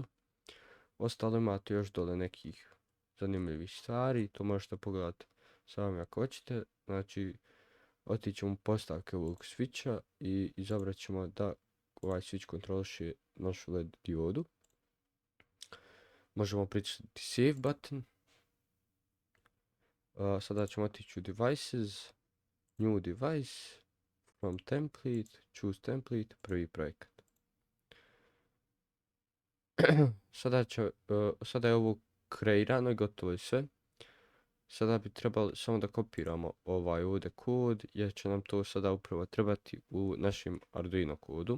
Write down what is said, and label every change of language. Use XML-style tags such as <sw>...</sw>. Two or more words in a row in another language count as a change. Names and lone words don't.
<bs>Ostalo imate još dole nekih zanimljivih stvari, to možete pogledati sami ako hoćete. Znači otićemo u postavke ovog switcha i izabrat ćemo da ovaj switch kontroliše našu LED diodu. Možemo pritisnuti</bs> <en>save button.</en> <bs>Sada ćemo otići u</bs> <en>devices, new device, from template, choose template,</en> <bs>prvi projekat. Sada je ovo kreirano i gotovo je sve. Sada bi trebali samo da kopiramo ovaj ovdje kod, jer će nam to sada upravo trebati u našem Arduino kodu.</bs>